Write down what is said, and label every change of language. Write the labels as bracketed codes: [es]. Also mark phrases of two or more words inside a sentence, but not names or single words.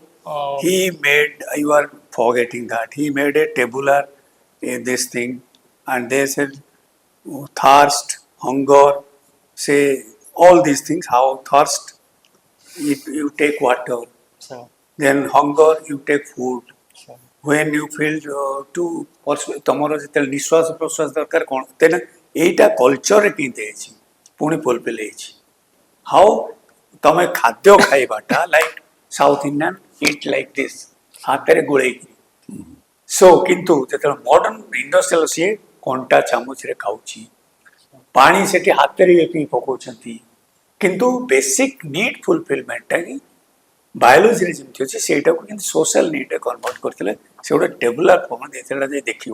[en] He made, you are forgetting that, he made a tabular this thing, and they said thirst, hunger, say all these things, how thirst, if you take water, so, then hunger, you take food. so, When you feel to [or] ତମର ଯେତେବେଳେ ନିଶ୍ୱାସ ପ୍ରଶ୍ୱାସ ଦରକାର କ'ଣ ତେଣୁ ଏଇଟା କଲଚରରେ କେମିତି ହେଇଛି ପୁଣି ଫୁଲଫିଲ୍ ହେଇଛି ହାଉ ତମେ ଖାଦ୍ୟ ଖାଇବାଟା [en] like South Indian eat like this [or] ହାତରେ ଗୋଳେଇକି ସୋ କିନ୍ତୁ ଯେତେବେଳେ [en] modern industrial [or] ସିଏ କଣ୍ଟା ଚାମଚରେ ଖାଉଛି ପାଣି ସେଠି ହାତରେ ପିଇ ପକାଉଛନ୍ତି କିନ୍ତୁ [en] basic need [or] ଫୁଲଫିଲମେଣ୍ଟଟା ହିଁ ବାୟୋଲୋଜିରେ ଯେମିତି ଅଛି ସେଇଟାକୁ କିନ୍ତୁ [en] social needre [or] କନଭର୍ଟ କରିଥିଲେ ସେ ଗୋଟେ [en] tabular form [or] ଦେଇଥିଲା ଯେ ଦେଖିବ